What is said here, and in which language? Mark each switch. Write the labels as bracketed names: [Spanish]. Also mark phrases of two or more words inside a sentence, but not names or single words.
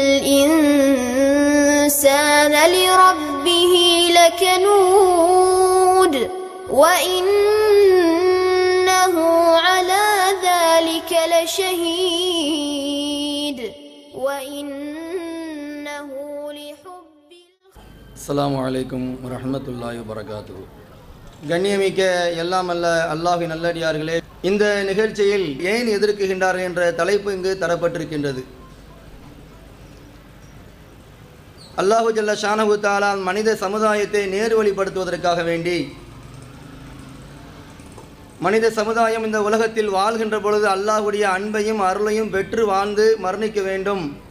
[Arabic] الإنسان لربه لكنود وإنه على ذلك لشهيد وإنه لحب السلام عليكم ورحمة الله وبركاته. [Tamil] கண்ணியமிக்க எல்லாம் அல்ல அல்லாஹ்வின் நல்லடியார்களே, இந்த நிகழ்ச்சியில் ஏன் எதிர்க்குகின்றார்கள் என்ற தலைப்பு இங்கு தரப்பட்டிருக்கின்றது. அல்லாஹு [Arabic] جل شانه [Tamil] தஆலா மனித சமுதாயத்தை நேர்வழிப்படுத்துவதற்காக வேண்டி மனித சமுதாயம் இந்த உலகத்தில் வாழ்கின்ற பொழுது அல்லாஹ்வுடைய அன்பையும் அருளையும் பெற்று வாழ்ந்து மரணிக்க வேண்டும்.